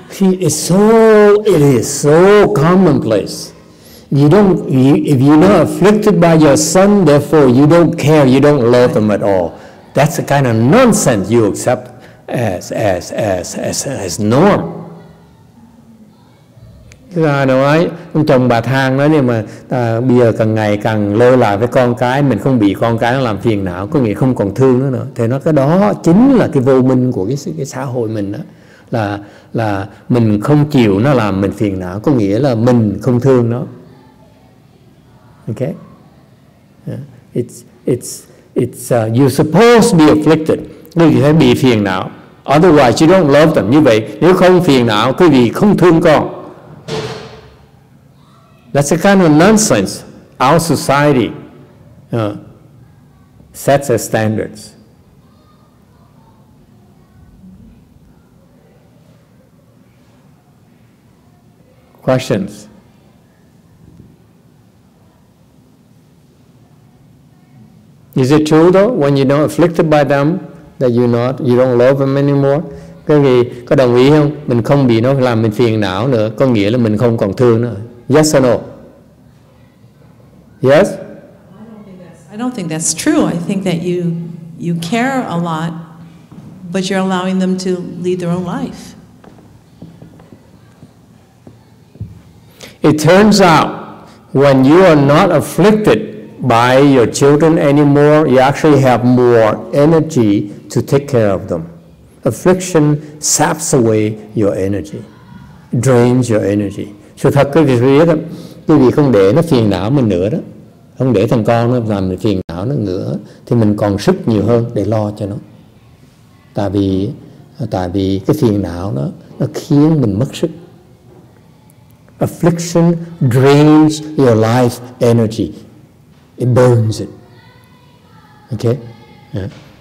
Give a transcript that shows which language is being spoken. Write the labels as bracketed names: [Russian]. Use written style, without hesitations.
[English] See, it is so commonplace. If you're not afflicted by your son, therefore you don't care, you don't love them at all. That's the kind of nonsense you accept as norm. [Vietnamese] Thứ hai nói ông chồng bà than nói nhưng mà bây giờ càng ngày càng lơ là với con cái, mình không bị con cái nó làm phiền não, có nghĩa không còn thương nó nữa. Thì nó cái đó chính là cái vô minh của cái xã hội mình đó, là mình không chịu nó làm mình phiền não, có nghĩa là mình không thương nó. [English] Okay? It's you're supposed to be afflicted. [Vietnamese] Quý vị phải bị phiền não. [English] Otherwise you don't love them. [Vietnamese] Như vậy nếu không phiền não, quý vị không thương con. [English] That's the kind of nonsense our society sets as standards. Questions? Is it true though, when you're not afflicted by them, that you don't love them anymore? [Vietnamese] Cái gì có đồng ý không? Mình không bị nó làm mình phiền não nữa, có nghĩa là mình không còn thương nữa. [English] Yes or no? Yes? I don't think that's true. I think that you care a lot, but you're allowing them to lead their own life. It turns out when you are not afflicted by your children anymore, you actually have more energy to take care of them. Affliction saps away your energy, drains your energy. [Vietnamese] Sự thật quý vị biết đó, quý vị không để nó phiền não mình nữa đó, không để thằng con nó làm mình phiền não nó nữa, thì mình còn sức nhiều hơn để lo cho nó. Tại vì cái phiền não nó khiến mình mất sức. [English] Affliction drains your life energy. It burns it. Okay? Yeah.